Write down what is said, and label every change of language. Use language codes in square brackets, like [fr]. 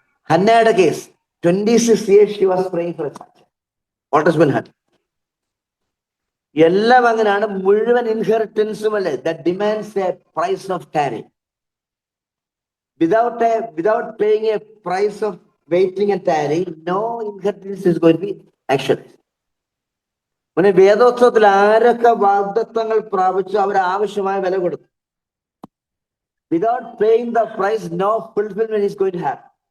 [ml] ഹന്നയുടെ case [en] 26 years she was praying for a child. Old Testament Hannah. [ml] എല്ലാം അങ്ങനെയാണ്. മുഴുവൻ ഇൻഹെറിറ്റൻസും അല്ലേ [en] that demands a price of tarrying. Without paying a price of waiting and tarrying, no inheritance is going to be actualized. [ml] പിന്നെ വേദോത്സവത്തിൽ ആരൊക്കെ വാഗ്ദത്തങ്ങൾ പ്രാപിച്ചു അവർ ആവശ്യമായ വില കൊടുത്തു. [en] Without paying the price, no fulfillment is going to happen.